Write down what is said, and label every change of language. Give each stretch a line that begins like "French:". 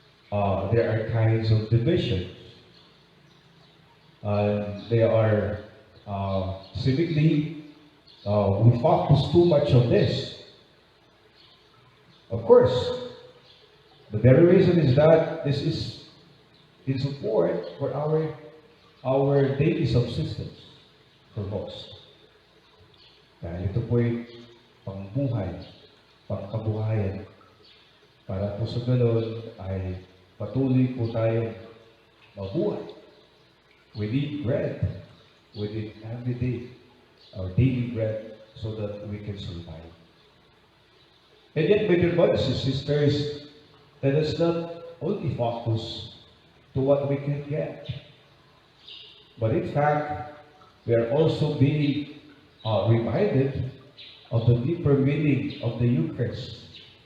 English: there are kinds of divisions, there are seemingly we focus too much on this. Of course, the very reason is that this is in support for our daily subsistence for most.
Filipino: Dahil ito po'y pangbuhay, pangkabuhayan. Para po sa ganun ay patuloy po tayong mabuhay.
English: We need bread. We need every day our daily bread so that we can survive. And yet, my dear brothers and sisters, let us not only focus to what we can get, but in fact, we are also being reminded of the deeper meaning of the Eucharist.